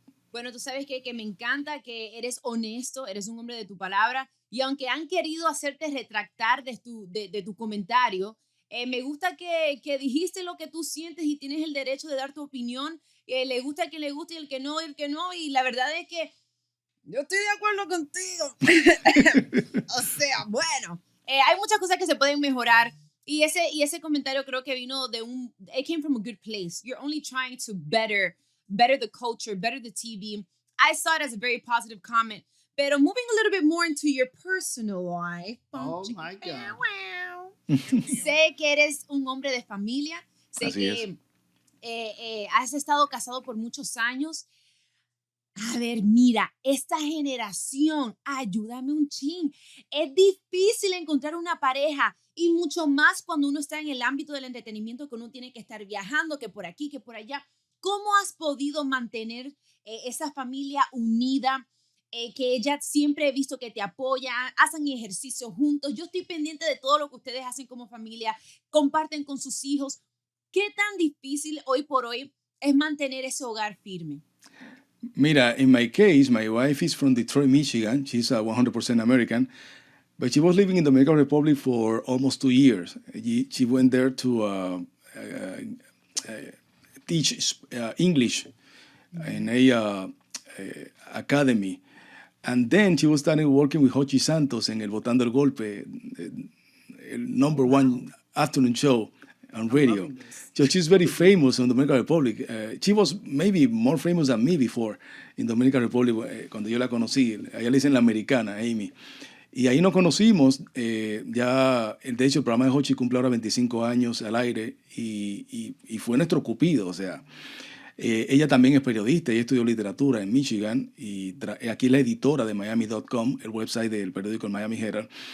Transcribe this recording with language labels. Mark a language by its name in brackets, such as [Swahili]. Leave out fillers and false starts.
[Spanish] Bueno, tú sabes que me encanta que eres honesto, eres un hombre de tu palabra y aunque han querido hacerte retractar de tu comentario, me gusta que dijiste lo que tú sientes y tienes el derecho de dar tu opinión. Le gusta a quien le gusta y el que no, y la verdad es que yo estoy de acuerdo contigo. O sea, bueno. Hay muchas cosas que se pueden mejorar y ese comentario creo que vino [English] it came from a good place. You're only trying to better the culture, better the TV. I saw it as a very positive comment. Pero moving a little bit more into your personal life. Oh my God. [Spanish] Sé que eres un hombre de familia. Sé Así que has estado casado por muchos años. A ver, mira, esta generación, ayúdame un chin. Es difícil encontrar una pareja y mucho más cuando uno está en el ámbito del entretenimiento, que uno tiene que estar viajando, que por aquí, que por allá. ¿Cómo has podido mantener esa familia unida? Que ella siempre he visto que te apoya, hacen ejercicio juntos. Yo estoy pendiente de todo lo que ustedes hacen como familia, comparten con sus hijos. ¿Qué tan difícil hoy por hoy es mantener ese hogar firme? [English] Mira, in my case, my wife is from Detroit, Michigan. She's 100% American, but she was living in the Dominican Republic for almost 2 years. She went there to teach English in a academy. And then she was starting working with Hochi Santos en el Votando el Golpe, el number one afternoon show on radio. So she's very famous in Dominican Republic. She was maybe more famous than me before in Dominican Republic [Spanish] cuando yo la conocí. Allá le dicen la americana, Amy. Y ahí nos conocimos. Ya, de hecho, el programa de Hochi cumple ahora 25 años al aire y fue nuestro cupido, o sea. Ella también es periodista, ella estudió literatura en Michigan y aquí es la editora de Miami.com, el website del periódico el Miami Herald.